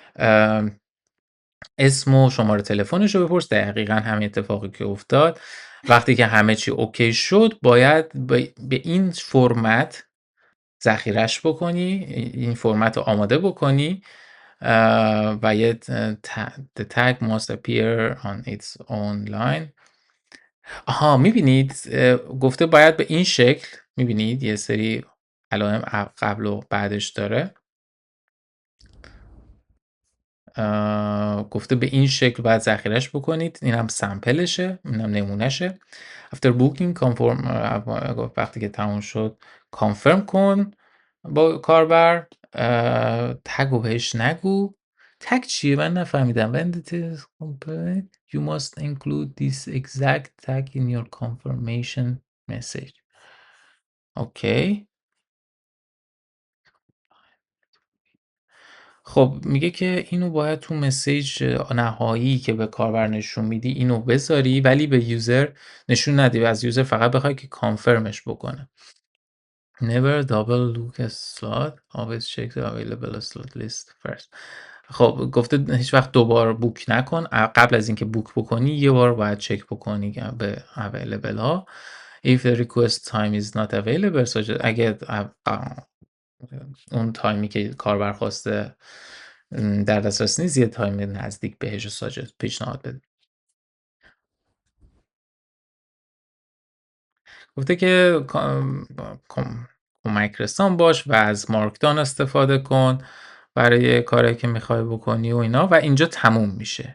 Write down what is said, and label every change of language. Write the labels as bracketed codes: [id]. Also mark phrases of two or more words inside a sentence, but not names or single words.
[fa] اسم و شماره تلفنش رو بپرس، دقیقاً همین اتفاقی که افتاد. وقتی که همه چی اوکی شد باید به این فرمت ذخیرش بکنی، این فرمت رو آماده بکنی و یه [en] the tag must appear on its own line. [fa] آها میبینید گفته باید به این شکل، میبینید یه سری علائم قبل و بعدش داره، گفته به این شکل باید ذخیرش بکنید. این هم سمپلشه، این هم نمونهشه. [en] after booking conform [fa] وقتی که تموم شد کانفرم کن با کاربر. تگو بهش نگو. تگ چیه من نفهمیدم. [en] when it is complete you must include this exact tag in your confirmation message. [fa] اوکی. خب میگه که اینو باید تو مسیج نهایی که به کاربر نشون میدی اینو بذاری، ولی به یوزر نشون ندی و از یوزر فقط بخوای که کانفرمش بکنه. [en] never double look a slot always check the available slot list first. [fa] خب گفته هیچ وقت دوبار بوک نکن، قبل از اینکه بوک بکنی یه بار باید چک بکنی به available ها. [en] if the request time is not available [fa] اگه اون تایمی که کاربر خواسته در دسترس نیست، یه تایم نزدیک بهش پیشنهاد بده. گفته که کمک رسان باش و از مارکدان استفاده کن برای کاری که میخوای بکنی و اینا، و اینجا تموم میشه.